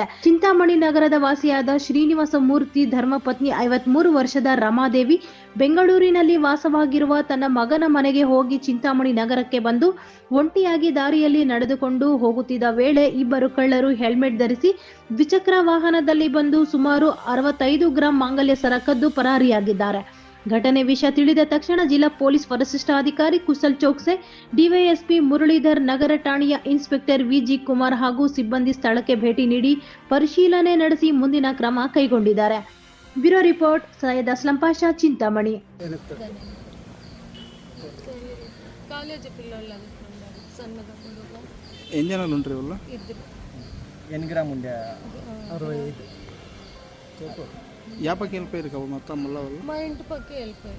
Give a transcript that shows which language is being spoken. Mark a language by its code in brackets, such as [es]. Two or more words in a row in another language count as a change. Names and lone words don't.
[kn] ಚಿಂತಾಮಣಿ ನಗರದ ವಾಸಿಯಾದ ಶ್ರೀನಿವಾಸ ಮೂರ್ತಿ ಧರ್ಮಪತ್ನಿ 53 ವರ್ಷದ ರಮಾದೇವಿ ಬೆಂಗಳೂರಿನಲ್ಲಿ ವಾಸವಾಗಿರುವ ತನ್ನ ಮಗನ ಮನೆಗೆ ಹೋಗಿ ಚಿಂತಾಮಣಿ ನಗರಕ್ಕೆ ಬಂದು ಒಂಟಿಯಾಗಿ ದಾರಿಯಲ್ಲಿ ನಡೆದುಕೊಂಡು ಹೋಗುತ್ತಿದ್ದ ವೇಳೆ ಇಬ್ಬರು ಕಳ್ಳರು ಹೆಲ್ಮೆಟ್ ಧರಿಸಿ ದ್ವಿಚಕ್ರ ವಾಹನದಲ್ಲಿ ಬಂದು ಸುಮಾರು 65 ಗ್ರಾಂ ಮಾಂಗಲ್ಯ ಸರ ಕದ್ದು ಪರಾರಿಯಾಗಿದ್ದಾರೆ. ಘಟನೆ ವಿಷಯ ತಿಳಿದ ತಕ್ಷಣ ಜಿಲ್ಲಾ ಪೊಲೀಸ್ ವರಿಷ್ಠಾಧಿಕಾರಿ ಕುಶಲ್ ಚೌಕ್ಸೆ, ಡಿವೈಎಸ್ಪಿ ಮುರಳೀಧರ್, ನಗರ ಠಾಣೆಯ ಇನ್ಸ್ಪೆಕ್ಟರ್ ವಿಜಿ ಕುಮಾರ್ ಹಾಗೂ ಸಿಬ್ಬಂದಿ ಸ್ಥಳಕ್ಕೆ ಭೇಟಿ ನೀಡಿ ಪರಿಶೀಲನೆ ನಡೆಸಿ ಮುಂದಿನ ಕ್ರಮ ಕೈಗೊಂಡಿದ್ದಾರೆ. ಬ್ಯೂರೋ ರಿಪೋರ್ಟ್, ಸೈಯದ್ ಅಸ್ಲಂ ಪಾಷಾ, చింతామణి. [te] కాలేజీ పిల్లలు అనుకున్నారు సన్నగా పొడుగా ఎన్ని జనాలు ఉంటారు వాళ్ళు? ఇద్దరు ఎన్ని గ్రాములు ఉండే 65 యాపకి వెళ్ళిపోయారు కదా మొత్తం మళ్ళీ వాళ్ళు మా ఇంటి పక్కే వెళ్ళిపోయారు.